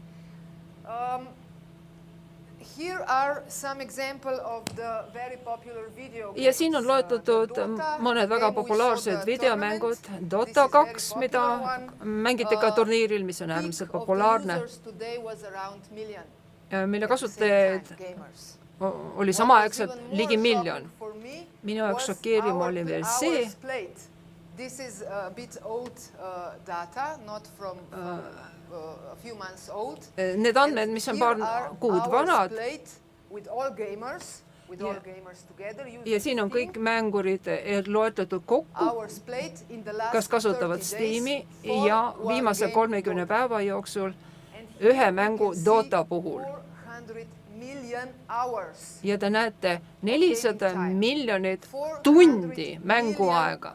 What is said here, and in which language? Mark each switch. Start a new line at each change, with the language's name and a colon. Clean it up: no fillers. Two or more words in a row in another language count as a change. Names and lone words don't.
Estonian: Ja siin on loetletud mõned väga populaarsed videomängud. Dota 2, mida mängiti ka turniiril, mis on äärmiselt populaarne, mille kasutajaid oli samaaegselt ligi miljon. Minu jaoks šokeeriv oli veel see,
English: This is a bit old data, not from a few months old.
Estonian: Need andmed, mis on paar kuud vanad.
English: With all gamers together.
Estonian: Ja siin on kõik mängurid loetletud kokku, kas kasutavad Steam'i ja viimase 30 päeva jooksul ühe mängu Dota puhul. Ja te näete 400 miljonit tundi mänguaega.